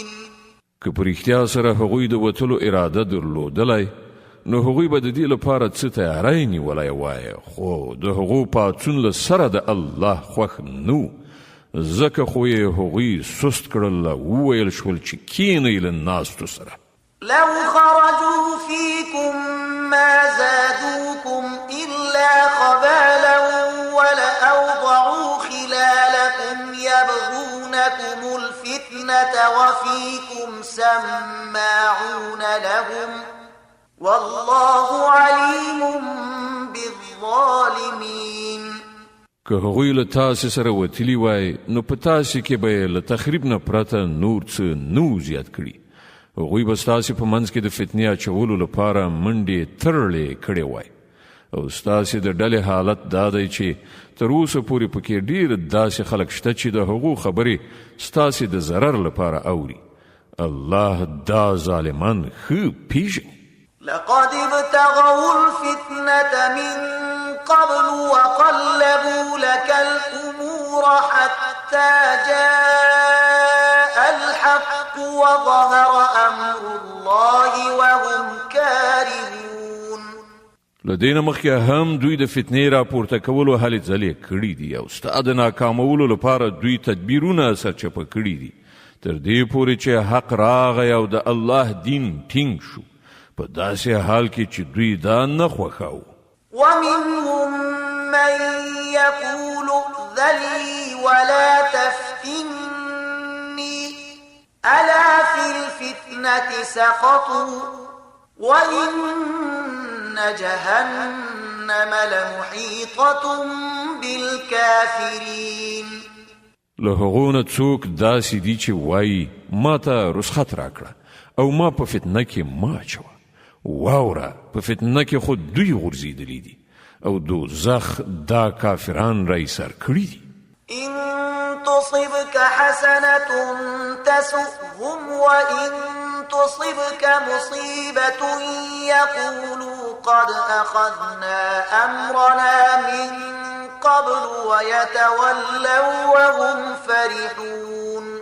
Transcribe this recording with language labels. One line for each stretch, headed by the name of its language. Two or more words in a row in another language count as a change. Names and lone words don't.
Pashto: که په رښتیا سره هغوی د وتلو اراده درلودلی نو هغوی به د دې لپاره څه تیاری نیولی وای، خو د هغو پاڅون له سره د الله خوښ نو، ځکه خو یې هغوی سست کړل او وویل شول چې کینئ له ناستو سره.
Arabic: لو خرجوا فيكم ما زادوكم إلا خبالا ولأوضعوا خلالكم يبغونكم الفتنة وفيكم سماعون لهم والله عليم بالظالمين.
Pashto: که هغوی له تاسې سره وتلي وای نو په تاسې کې به یې له تخریب نه پرته نور څه نو زیات کړي. هغوی به ستاسې په منځ کې د فتنې اچولو لپاره منډې ترړې کړې وای، او ستاسې د ډلې حالت دا دی چې تر اوسه پورې پکې ډېر داسې خلک شته چې د هغو خبرې ستاسې د ضرر لپاره اوري. الله دا ظالمان ښه پیژني.
Arabic: لقد ابتغوا الفتنة من قبل وقلبوا لك الأمور حتى جاء الحق وظهر أمر الله وهم كارهون.
Pashto: لدينا مخکې هم دوی د فتنې راپورته کولو هلې ځلې کړي دي او ستا د ناکامولو لپاره دوی تدبیرونه سرچپه کړي دي تر دې پورې چې حق راغی او د الله دین ټینګ شو، په داسې حال کې چې دوی دا نه خوښاوه.
Arabic: ومنهم من يقول ائذن لي ولا تفتني ألا في الفتنة سقطوا وإن جهنم لمحيطة بالكافرين.
Pashto: له هغو نه څوک داسې دي چې وایي ما ته رخصت راکړه او ما په فتنه کې ما اچوه. واوره په فتنه کې خو دوی غورځېدلي دي او دوزخ دا کافران را ایسار کړي دي.
Arabic: إن تصبك حسنة تسؤهم وإن تصبك مصيبة يقولوا قد أخذنا أمرنا من قبل ويتولوا وهم فرحون.